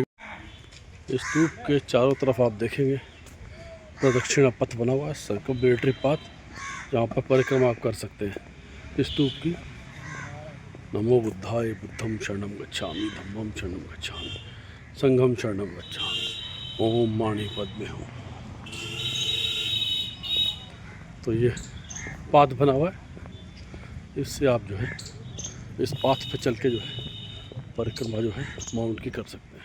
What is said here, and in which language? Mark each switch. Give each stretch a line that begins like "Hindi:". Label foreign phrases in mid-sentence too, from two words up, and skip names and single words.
Hindi: इस स्तूप के चारों तरफ आप देखेंगे प्रदक्षिणा पथ बना हुआ है,
English: circulatory path,
Hindi: जहाँ पर परिक्रमा आप कर सकते हैं इस स्तूप की।
Pali: नमो बुद्धाय, बुद्धम शरणम गच्छामि, धम्मम शरणम गच्छामि, संघम शरणम गच्छामि,
Sanskrit: ओम माणि पद्मे हूँ।
Hindi: तो ये पाथ बना हुआ है, इससे आप जो है इस पाथ पे चल के जो है परिक्रमा जो है माउंट की कर सकते हैं।